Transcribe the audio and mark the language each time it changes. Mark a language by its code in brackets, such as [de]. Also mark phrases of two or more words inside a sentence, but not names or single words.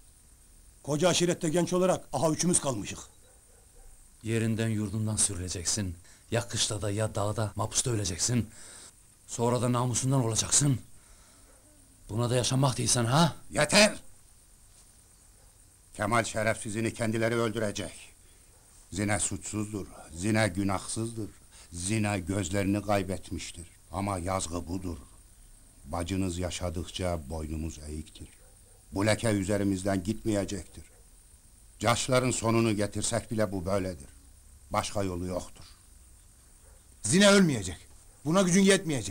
[tr] Koca aşirette genç olarak aha üçümüz kalmışık. Yerinden yurdundan sürüleceksin. Ya kışlada ya dağda mapusta öleceksin. Sonra da namusundan olacaksın. Buna da yaşamak değilsen ha? Yeter! Kemal şerefsizini kendileri öldürecek. Zine suçsuzdur, zine günahsızdır. Zine gözlerini kaybetmiştir. Ama yazgı budur. Bacınız yaşadıkça boynumuz eğiktir. Bu leke üzerimizden gitmeyecektir. Caşların sonunu getirsek bile bu böyledir. Başka yolu yoktur. Zine ölmeyecek. Buna gücün yetmeyecek.